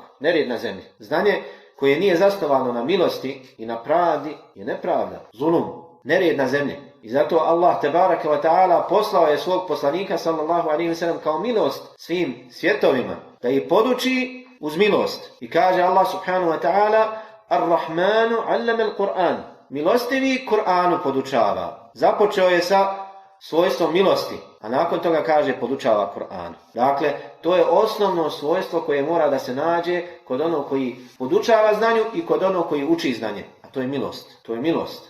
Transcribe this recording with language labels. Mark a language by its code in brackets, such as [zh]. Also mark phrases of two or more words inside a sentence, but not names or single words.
[bs] Nerijed na zemlji. Znanje koje nije zasnovano na milosti i na pravdi je nepravda, zulum, nerijed na zemlji. I zato [ar] الله تبارك وتعالى [bs] poslao je svog poslanika [ar] صلى الله عليه وسلم [bs] kao milost svim svjetovima, da ih poduči uz milost. I kaže [ar] الله سبحانه وتعالى الرحمن علم القرآن. [bs] Milostivi Kur'anu podučava. Započeo je sa svojstvom milosti, a nakon toga kaže podučava Kur'an. Dakle, to je osnovno svojstvo koje mora da se nađe kod onog koji podučava znanju i kod onog koji uči znanje. A to je milost. To je milost.